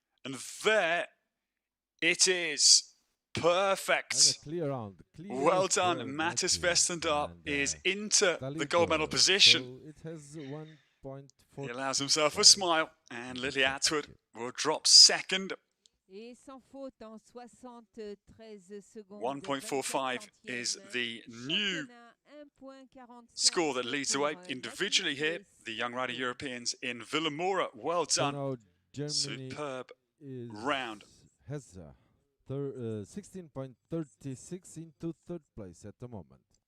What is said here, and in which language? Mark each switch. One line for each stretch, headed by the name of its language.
English: And there it is. Perfect. Clear round. Well done. Mattis Westendorp is into the gold medal position. So it has 1.4. He allows himself a smile, and Lily Atwood will drop second.
French: Et sans faute en 73 secondes.
English: 1.45 is the new score that leads the way individually here. The young rider Europeans in Vilamoura. Well done. Superb round. Has 16.36 into third place at the moment.